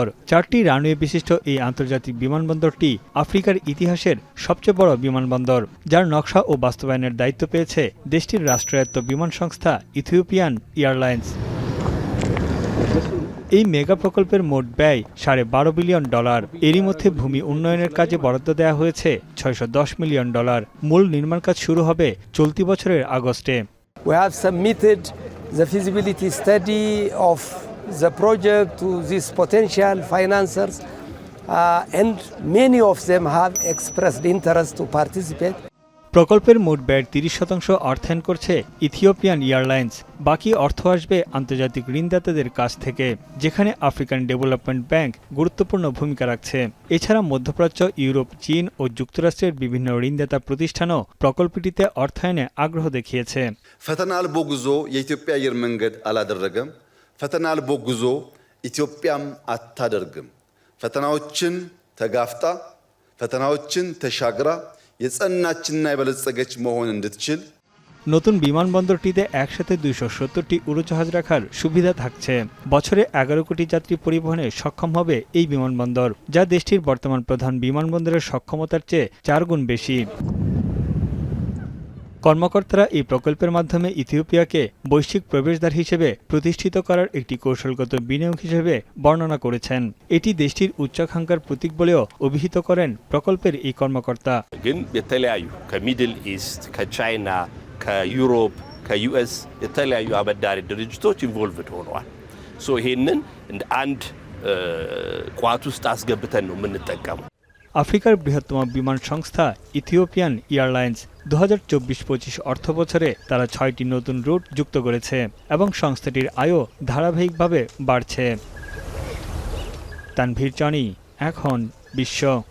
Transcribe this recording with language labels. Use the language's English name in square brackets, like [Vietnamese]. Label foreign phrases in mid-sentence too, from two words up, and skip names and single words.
[Bangla] ৪টি রানওয়ে বিশিষ্ট এই আন্তর্জাতিক বিমানবন্দরটি আফ্রিকার ইতিহাসের সবচেয়ে বড় বিমানবন্দর, যার নকশা ও বাস্তবায়নের দায়িত্ব পেয়েছে দেশটির রাষ্ট্রায়ত্ত বিমান সংস্থা ইথিওপিয়ান এয়ারলাইন্স। এই মেগা প্রকল্পের মোট ব্যয় $12.5 বিলিয়ন। এরই মধ্যে ভূমি উন্নয়নের কাজে বরাদ্দ দেওয়া হয়েছে $610 মিলিয়ন। মূল নির্মাণ কাজ শুরু হবে চলতি বছরের আগস্টে। [English] We have submitted the feasibility study of the project to these potential financiers, and many of them have expressed interest to participate. [Bangla] প্রকল্পের মোট ব্যয়ের 30% অর্থায়ন করছে ইথিওপিয়ান এয়ারলাইন্স। বাকি অর্থ আসবে আন্তর্জাতিক ঋণদাতাদের কাছ থেকে, যেখানে আফ্রিকান ডেভেলপমেন্ট ব্যাংক গুরুত্বপূর্ণ ভূমিকা রাখছে। এছাড়া মধ্যপ্রাচ্য, ইউরোপ, চীন ও যুক্তরাষ্ট্রের বিভিন্ন ঋণদাতা প্রতিষ্ঠানও প্রকল্পটিতে অর্থায়নে আগ্রহ দেখিয়েছে। [Amharic] ፈተና አልቦ ጉዞ የኢትዮጵያ አየር መንገድ አላደረገም። ፈተና አልቦ ጉዞ ኢትዮጵያም አታደርግም። ፈተናዎችን ተጋፍጣ ፈተናዎችን ተሻግራ የጸናችና የበለጸገች መሆን እንድትችል [Bangla] নতুন বিমানবন্দরটিতে একসাথে 270টি উড়োজাহাজ রাখার সুবিধা থাকছে। বছরে 11 কোটি যাত্রী পরিবহনে সক্ষম হবে এই বিমানবন্দর, যা দেশটির বর্তমান প্রধান বিমানবন্দরের সক্ষমতার চেয়ে 4 গুণ বেশি। কর্মকর্তারা এই প্রকল্পের মাধ্যমে ইথিওপিয়াকে বৈশ্বিক প্রবেশদ্বার হিসেবে প্রতিষ্ঠিত করার একটি কৌশলগত বিনিয়োগ হিসেবে বর্ণনা করেছেন। এটি দেশটির উচ্চাকাঙ্ক্ষার প্রতীক বলেও অভিহিত করেন প্রকল্পের এই কর্মকর্তা। [Amharic] ግን የተለያዩ ከሚድል ኢስት ከቻይና ከዩሮፕ ከዩኤስ የተለያዩ አበዳሪ ድርጅቶች ኢንቮልቭድ ሆነዋል። ይሄንን እንደ አንድ ቋት ውስጥ አስገብተን ነው የምንጠቀመው። [Bangla] আফ্রিকার বৃহত্তম বিমান সংস্থা ইথিওপিয়ান এয়ারলাইন্স 2024-25 অর্থ বছরে তারা 6টি নতুন রুট যুক্ত করেছে এবং সংস্থাটির আয়ও ধারাবাহিকভাবে বাড়ছে। তানভীর জনি, এখন বিশ্ব।